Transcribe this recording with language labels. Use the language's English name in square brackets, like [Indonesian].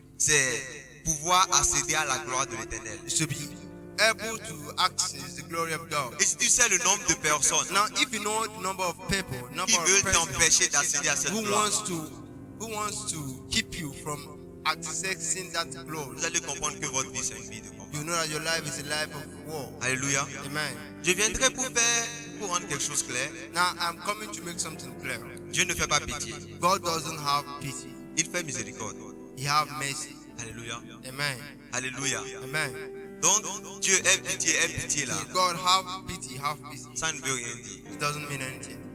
[French] c'est pouvoir accéder à la gloire de l'Éternel. [English] is to be able to access the glory of God. [French] Et si tu sais le nombre de personnes [English] Now, if you know the number of people, [French] qui veulent t'empêcher d'accéder à cette [English] who [French] gloire, [English] wants to keep you from accessing that glory, [French] vous allez comprendre que votre vie c'est une vie de combat. [English] you know that your life is a life of war. [French] Alléluia. [English] Amen. [French] Je viendrai pour rendre quelque chose clair. [English] Now, I'm coming to make something clear. [French] Dieu ne fait pas pitié. [English] God doesn't have pity. [French] Il fait miséricorde. [English] He have mercy. [French] Alléluia. [English] Amen. [French] Alléluia. [English] Amen. [French] Donc, Dieu aime pitié là. [English] If God have pity, have pity. [French] Ça ne veut rien dire. [English] It doesn't mean anything.